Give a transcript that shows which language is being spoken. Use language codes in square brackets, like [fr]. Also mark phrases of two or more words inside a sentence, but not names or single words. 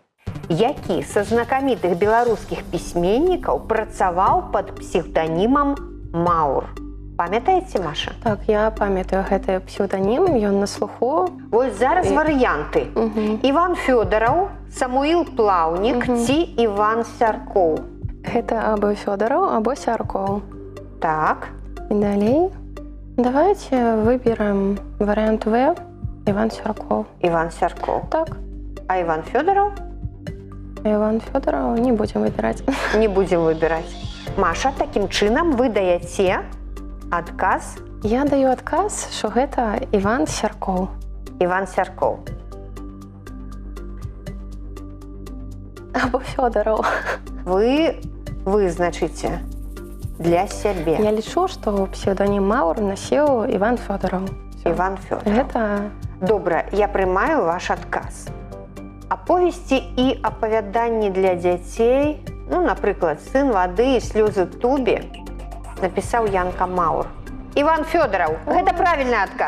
[be] Які са знакамітых беларускіх пісьменнікаў працаваў пад псевданімам Маур? Памятаеце, Маша? Так, я памятаю гэты псевданім, ён на слуху. Вось зараз варыянты. Іван Фёдараў, Самуіл Плаўнік ці Іван Сяркоў. Гэта або Фёдараў, або Сяркоў. Так. И далей. [ru] Давайте выберем вариант В, Иван Сяркоў. [be] Іван Сяркоў. Так. А Іван Фёдараў? [ru] Иван Фёдорова не будем выбирать. Не будем выбирать. [be] Маша, таким чынам вы даеце адказ? Я даю адказ, что гэта Иван Сяркоў. Іван Сяркоў. Або Фёдоров. Вы вызначыце для сябе. Я лічу, [ru] что псевдоним Маур носил Иван Фёдоров. [be] Іван Фёдараў. Гэта... Добра, я прымаю ваш адказ. Аповесці і апавяданні для дзяцей, ну, напрыклад, «Сын вады» і «Слёзы Тубі» напісаў Янка Маур. Іван Фёдараў, гэта правільны адказ.